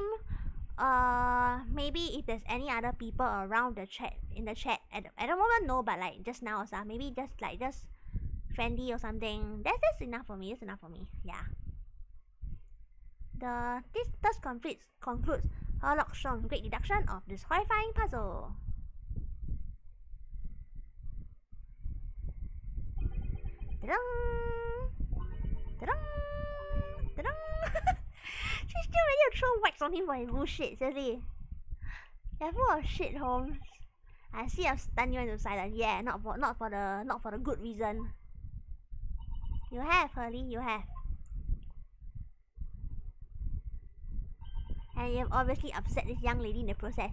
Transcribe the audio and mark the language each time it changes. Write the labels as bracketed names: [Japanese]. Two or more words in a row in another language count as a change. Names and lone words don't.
[English] Maybe if there's any other people around the chat at the moment, no, but like just now or stuff, maybe just friendly or something. That's enough for me. Yeah. This thus concludes Herlock Sholmes' great deduction of this horrifying puzzle. Ta-dang! Ta-dang! Ta-dang! She's still ready to throw wax on him for his bullshit, seriously. You're full of shit, Holmes. I see I've stunned you into silence. Yeah, not for the good reason. You have, Hurley, you have. And you've obviously upset this young lady in the process.